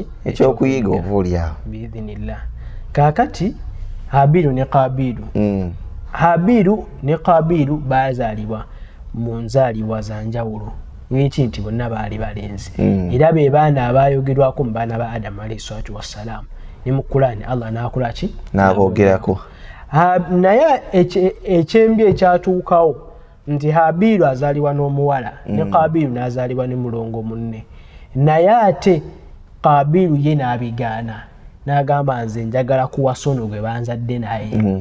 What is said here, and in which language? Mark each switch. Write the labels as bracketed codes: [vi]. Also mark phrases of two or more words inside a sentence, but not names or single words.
[lg] ekyokuyiga oba oli awo biidhinillah kakati Habiru ne Qabiru baazaalibwa mu nzaalibwa za njawulo ng'eki nti bonna baali balenzi era be baana abaayogerwako mu baana ba Adamu [ar] عليه الصلاة والسلام [lg] ne mu Qur'ani Allah n'akola ki n'aboogerako naye ekyembi ekyatuukawo nti Habiru azaalibwa n'omuwala ne Qabiru n'azaalibwa ne mulongo munne naye ate Qabiru ye n'abigaana n'agamba nze njagala kuwasa ono gwe banzadde naye